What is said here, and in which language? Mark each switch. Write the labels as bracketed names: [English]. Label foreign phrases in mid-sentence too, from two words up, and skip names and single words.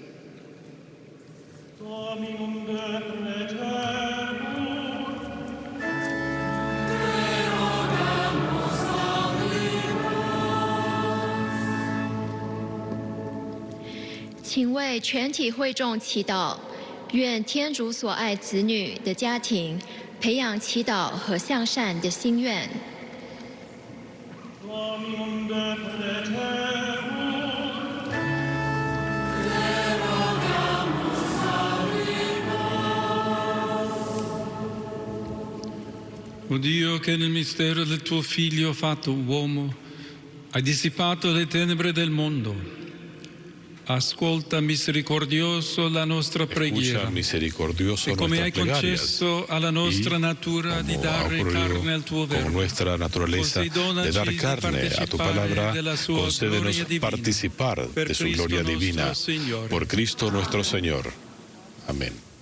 [Chinese] « 请为全体会众祈祷，愿天主所爱子女的家庭培养祈祷和向善的心愿。 [Italian] O Dio, che nel mistero del tuo Figlio fatto uomo hai dissipato le tenebre del mondo, ascolta misericordioso la nostra preghiera. E come hai concesso alla nostra natura di dare carne al tuo verbo, [Spanish] con nuestra naturaleza de dar carne a tu palabra, concédenos participar de su gloria divina. Por Cristo nuestro Señor. Amén.